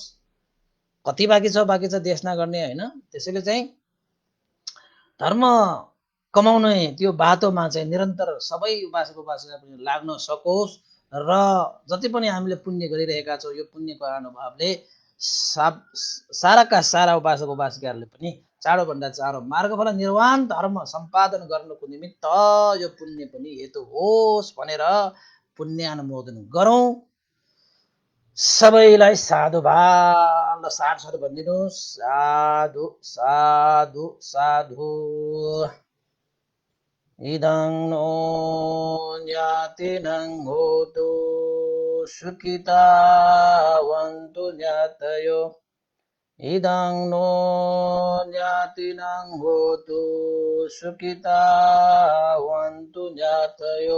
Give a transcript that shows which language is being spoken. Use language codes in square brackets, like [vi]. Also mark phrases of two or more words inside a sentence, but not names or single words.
[ne] कति बाँकी छ देशना गर्ने होइन। त्यसैले चाहिँ धर्म कमाउने त्यो बाटोमा चाहिँ निरन्तर सबै उपासक उपासिका पनि लाग्न सकोस् र जति पनि हामीले पुण्य गरिरहेका छौँ यो पुण्यको अनुभवले साराका सारा उपासक उपासिकाहरूले पनि चाँडोभन्दा चाँडो मार्गफल निर्वाण धर्म सम्पादन गर्नको निमित्त यो पुण्य पनि हेतु होस् भनेर पुण्यानुमोदन गरौँ। सबैलाई साधुवाद साधु भनिदिनुहोस्। साधु साधु साधु। [pi] इदं नो ज्ञातिनं होतु सुखितावन्तु ज्ञातयो। इदं नो ज्ञातिनं होतु सुखितावन्तु ज्ञातयो।